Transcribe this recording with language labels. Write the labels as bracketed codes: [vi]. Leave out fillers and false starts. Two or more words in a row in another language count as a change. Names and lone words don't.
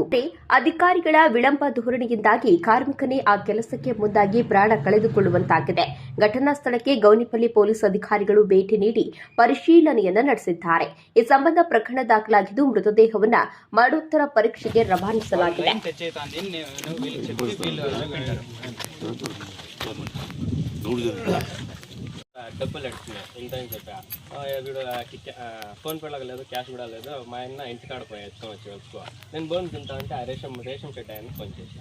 [kn] ಅಧಿಕಾರಿಗಳ ವಿಳಂಬ ಧೋರಣೆಯಿಂದಾಗಿ ಕಾರ್ಮಿಕನೇ ಆ ಕೆಲಸಕ್ಕೆ ಮುಂದಾಗಿ ಪ್ರಾಣ ಕಳೆದುಕೊಳ್ಳುವಂತಾಗಿದೆ. ಘಟನಾ ಸ್ಥಳಕ್ಕೆ ಗೌನಿಪಲ್ಲಿ ಪೊಲೀಸ್ ಅಧಿಕಾರಿಗಳು ಭೇಟಿ ನೀಡಿ ಪರಿಶೀಲನೆಯನ್ನು ನಡೆಸಿದ್ದಾರೆ. ಈ ಸಂಬಂಧ ಪ್ರಕರಣ ದಾಖಲಾಗಿದ್ದು ಮೃತದೇಹವನ್ನು ಮರಣೋತ್ತರ ಪರೀಕ್ಷೆಗೆ ರವಾನಿಸಲಾಗಿದೆ. [te] డబ్బులు అడుగుతున్నాయి ఎంతని చెప్పా వీడు ఫోన్ పే లేదు, క్యాష్ కూడా లేదు. మా ఆయన ఇంటికాడ పోయి వచ్చుకో నేను బోన్ తింటా అంటే ఆ రేషన్ షెట్ ఆయన ఫోన్ చేసా.